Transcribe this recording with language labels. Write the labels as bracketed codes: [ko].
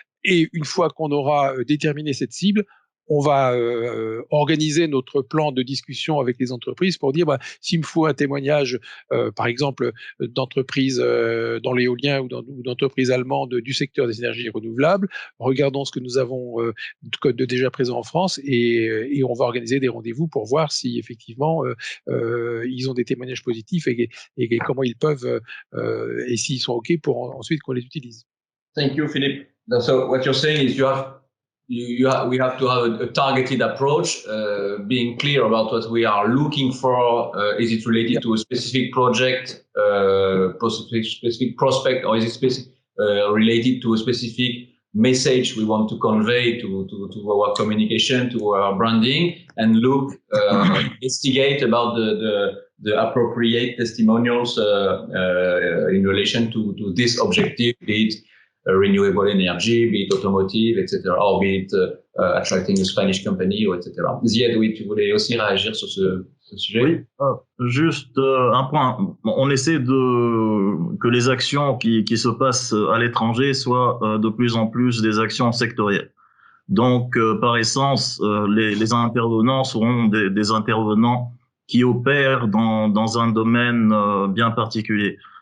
[fr] Et une fois qu'on aura déterminé cette cible, on va organiser notre plan de discussion avec les entreprises pour dire s'il me faut un témoignage, par exemple, d'entreprises dans l'éolien ou d'entreprises allemandes du secteur des énergies renouvelables, regardons ce que nous avons de déjà présent en France et on va organiser des rendez-vous pour voir si effectivement ils ont des témoignages positifs et comment ils peuvent et s'ils sont OK pour ensuite qu'on les utilise. [en] Thank you, Philippe. So what you're saying is we have to have a targeted approach, being clear about what we are looking for. Is it related to a specific project, specific prospect, or is it related to a specific message we want to convey to our communication, to our branding, and investigate about the appropriate testimonials in relation to this objective, be it renewable energy, be it automotive, etc., or be it attracting a Spanish company, ou etc. [fr] Ziad, oui, tu voulais aussi réagir sur ce sujet? Oui, juste un point. On essaie que les actions qui se passent à l'étranger soient de plus en plus des actions sectorielles. Donc, par essence, les intervenants seront des intervenants qui opèrent dans un domaine bien particulier.